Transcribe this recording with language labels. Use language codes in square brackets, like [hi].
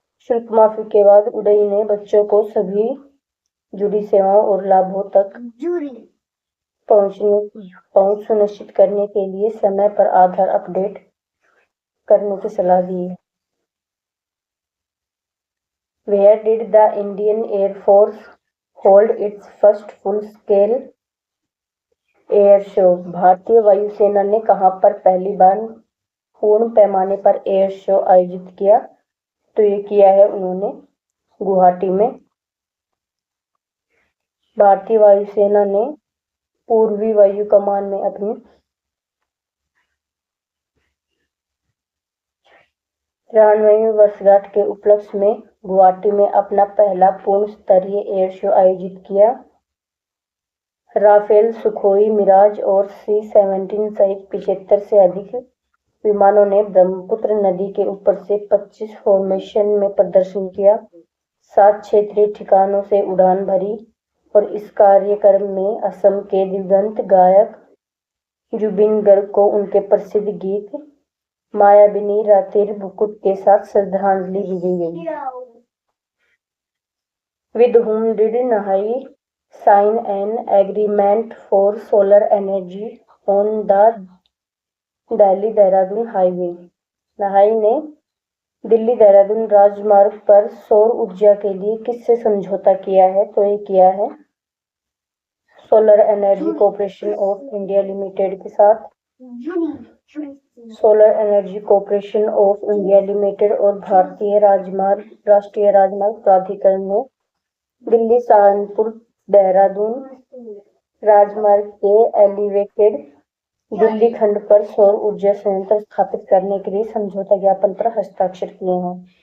[hi] शुल्क माफी के बाद UDAI ने बच्चों को सभी जुड़ी सेवाओं और लाभों तक पहुंच सुनिश्चित करने के लिए समय पर आधार अपडेट करने की सलाह दी है। [en] Where did the Indian Air Force hold its first full-scale air show? [hi] भारतीय वायुसेना ने कहां पर पहली बार पूर्ण पैमाने पर एयर शो आयोजित किया? तो ये किया है उन्होंने गुवाहाटी में। भारतीय वायुसेना ने पूर्वी वायु कमान में अपनी 93वीं वर्षगांठ के उपलक्ष्य में गुवाहाटी में अपना पहला पूर्ण स्तरीय एयर शो आयोजित किया। राफेल, सुखोई, मिराज और C-17 सहित 75 से अधिक विमानों ने ब्रह्मपुत्र नदी के ऊपर से 25 फॉर्मेशन में प्रदर्शन किया। 7 क्षेत्रीय ठिकानों से उड़ान भरी और इस कार्यक्रम में असम के दिवंगत गायक जुबिन गर्ग को उनके प्रसिद्ध गीत मायाबिनी रातिर बुकुट के साथ श्रद्धांजलि भी दी गई। [en] With whom did Nahai sign an agreement for solar energy on the Delhi-Dehradun highway? [hi] नहाई ने दिल्ली देहरादून राजमार्ग पर सौर ऊर्जा के लिए किससे समझौता किया है? तो ये किया है solar energy corporation of India limited के साथ। Solar energy corporation of India limited और भारतीय राष्ट्रीय राजमार्ग प्राधिकरण ने दिल्ली सहारनपुर देहरादून राजमार्ग के एलिवेटेड दिल्ली खंड पर सौर ऊर्जा संयंत्र स्थापित करने के लिए समझौता ज्ञापन पर हस्ताक्षर किए हैं।